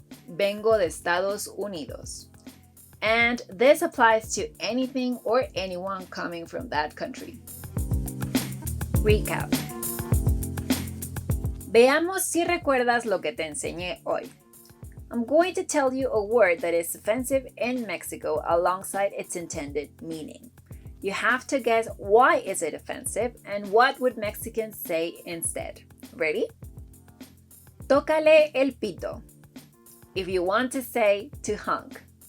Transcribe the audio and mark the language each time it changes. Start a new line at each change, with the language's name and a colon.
Spanish: Vengo de Estados Unidos.
English: And this applies to anything or anyone coming from that country. Recap.
Spanish: Veamos si recuerdas lo que te enseñé hoy.
English: I'm going to tell you a word that is offensive in Mexico alongside its intended meaning. You have to guess why is it offensive and what would Mexicans say instead. Ready?
Spanish: Tócale el pito.
English: If you want to say to hunk.